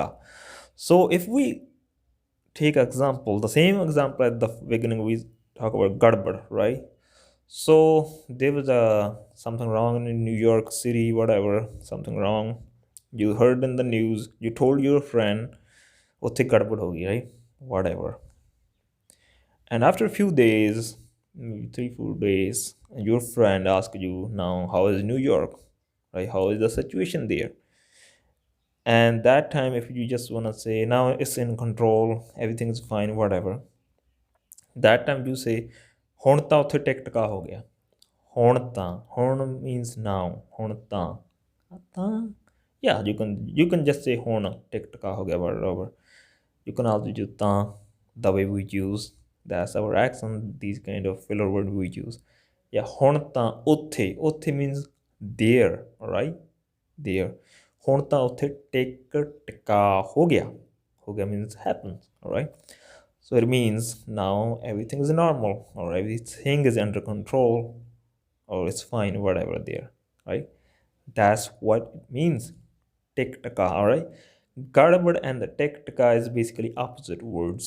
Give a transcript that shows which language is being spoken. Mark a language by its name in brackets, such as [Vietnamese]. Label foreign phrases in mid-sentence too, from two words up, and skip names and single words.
[English] So if we take example, the same example at the beginning, we talk about gadbad, right? So there was something wrong in New York City, whatever, something wrong. You heard in the news, you told your friend, [Punjabi] ਉੱਥੇ ਗੜਬੜ ਹੋ ਗਈ, [English] right? Whatever. And after a few days, maybe 3-4 days, your friend asks you, now how is New York, right? How is the situation there? And that time, if you just want to say now it's in control, everything is fine, whatever, that time you say [Punjabi] ਹੁਣ ਤਾਂ ਉੱਥੇ ਟਿਕ ਟਕਾ ਹੋ ਗਿਆ। ਹੁਣ ਤਾਂ, ਹੁਣ [English] means now, [Punjabi] ਹੁਣ ਤਾਂ [English] yeah, you can just say [Punjabi] ਹੁਣ ਟਿਕ ਟਕਾ ਹੋ ਗਿਆ [English] whatever. You can also use ਤਾਂ, the way we use, that's our accent, these kind of filler word we use. Yeah, [Punjabi] ਹੁਣ ਤਾਂ ਉੱਥੇ [English] means there, alright, there. [Punjabi] ਹੁਣ ਤਾਂ ਉੱਥੇ ਟਿਕ ਟਕਾ ਹੋ ਗਿਆ [English] means happens, alright. So it means now everything is normal, or everything is under control, or it's fine, whatever there, right? That's what it means. Tik taka, all right? Garbad and the tik taka is basically opposite words.